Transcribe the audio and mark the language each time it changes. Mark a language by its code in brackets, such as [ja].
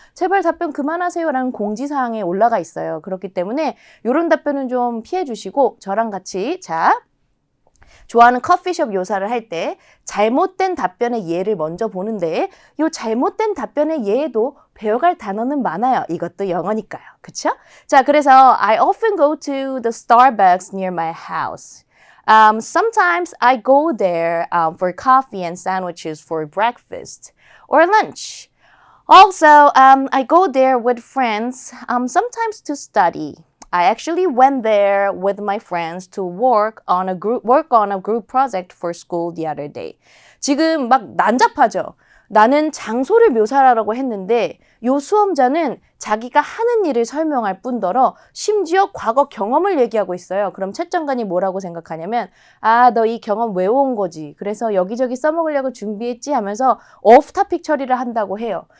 [ko] 제발 답변 그만하세요 라는 공지사항에 올라가 있어요. 그렇기 때문에 이런 답변은 좀 피해 주시고 저랑 같이 좋아하는 커피숍 묘사를 할 때 잘못된 답변의 예를 먼저 보는데 이 잘못된 답변의 예에도 배워갈 단어는 많아요. 이것도 영어니까요. 그쵸? 자, 그래서 [en] I often go to the Starbucks near my house. Sometimes I go there for coffee and sandwiches for breakfast or lunch. Also, I go there with friends, sometimes to study. I actually went there with my friends to work on a group project for school the other day. [ko] 지금 막 난잡하죠? 나는 장소를 묘사하라고 했는데 요 수험자는 자기가 하는 일을 설명할 뿐더러 심지어 과거 경험을 얘기하고 있어요. 그럼 채점관이 뭐라고 생각하냐면 너 이 경험 외워온 거지. 그래서 여기저기 써먹으려고 준비했지 하면서 오프 토픽 처리를 한다고 해요.